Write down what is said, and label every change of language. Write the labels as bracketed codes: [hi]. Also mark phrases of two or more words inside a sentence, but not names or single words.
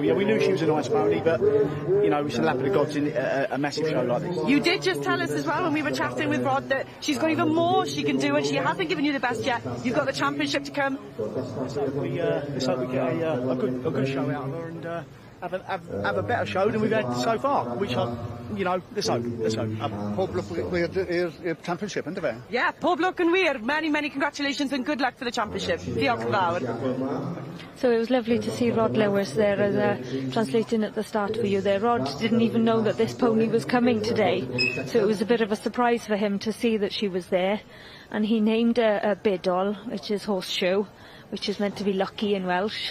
[en] Yeah, we knew she was a nice pony, but you know, it's a lap of the gods in a massive show like this. You did just tell us as well when we were chatting with Rod that she's got even more she can do and she hasn't given you the best yet. You've got the championship to come. Let's hope we get a good show out of her and have a better show than we've had so far, which you know, let's hope. [cy] Pob lwc i'r championship, ynddo fe? Yeah, pob lwc yn wir. [en] Many, many congratulations and good luck for the championship. [cy] Diolch yn fawr. [en] So it was lovely to see Rod Lewis there as translating at the start for you there. Rod didn't even know that this pony was coming today, so it was a bit of a surprise for him to see that she was there. And he named a bidol, which is horseshoe, which is meant to be lucky in Welsh.